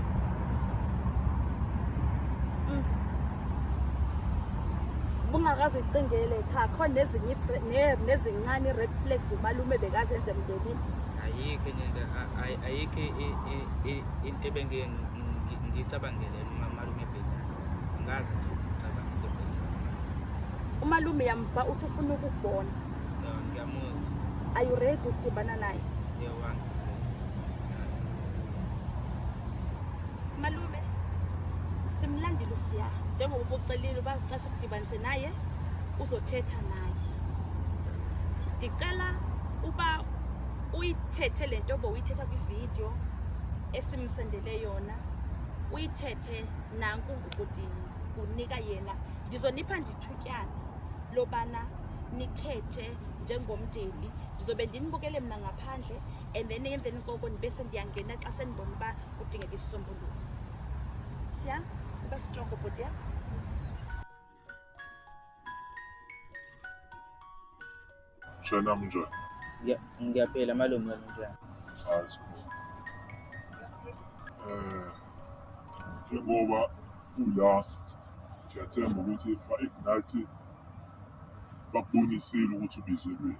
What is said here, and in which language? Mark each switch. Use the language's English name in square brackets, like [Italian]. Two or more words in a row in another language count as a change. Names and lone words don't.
[Zulu] Bungakaze uyicingele ekhaya khona nezincane red flags umalume bekazenze emndenini? Ayikho into ngicabangele umalume ebhekana. Ngazi nje ngicabangele ebhekana. Umalume yamba uthi ufuna ukukubona. Ngiyamuzwa. [English] Are you ready [Xhosa] ukudibana naye? Malume, simlandile uSiya njengoba ucelile uba xa sikudibanise naye uzothetha naye. Ndicela uba uyithethe le nto uyithetha kwividiyo esimsendele yona, uyithethe nanku ukuthi kunika yena. Ndizonipha ndithutyana lobana nithethe njengomndeni. Ndizobe ndinibukele mna ngaphandle [English] and then [Xhosa] emveni koko ndibese ndiyangena xa senibona uba kudingeka isisombululo. Siya, uba strong bhuti. mshana njani? [Zulu] Ngiyaphila malume njani? Hayi. Njengoba ula ngiyathemba ukuthi ignite bakubonisile ukuthi ubizelwe.